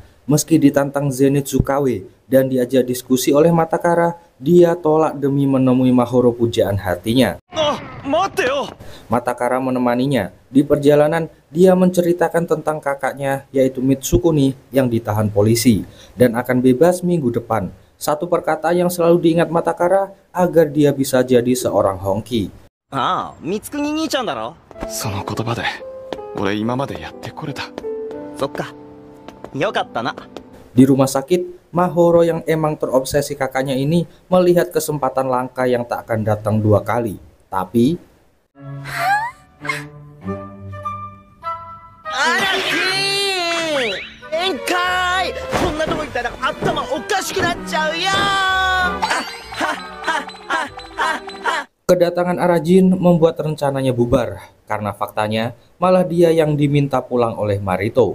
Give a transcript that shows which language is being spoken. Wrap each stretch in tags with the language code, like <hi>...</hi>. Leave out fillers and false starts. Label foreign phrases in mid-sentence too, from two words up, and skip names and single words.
<id>Meski ditantang Zenith Tsukawe dan diajak diskusi oleh Matakara, dia tolak demi menemui Mahoro pujaan hatinya. Matakara menemaninya. Di perjalanan, dia menceritakan tentang kakaknya, yaitu Mitsukuni, yang ditahan polisi dan akan bebas minggu depan. Satu perkataan yang selalu diingat Matakara agar dia bisa jadi seorang Honki.</id> <ja>光邦兄ちゃんだろ? その言葉で俺今までやってこれた。そっか。よかったな。</ja> <id>Di rumah sakit, Mahoro yang emang terobsesi kakaknya ini melihat kesempatan langka yang tak akan datang dua kali. Tapi kedatangan Arajin membuat rencananya bubar, karena faktanya malah dia yang diminta pulang oleh Marito.</id>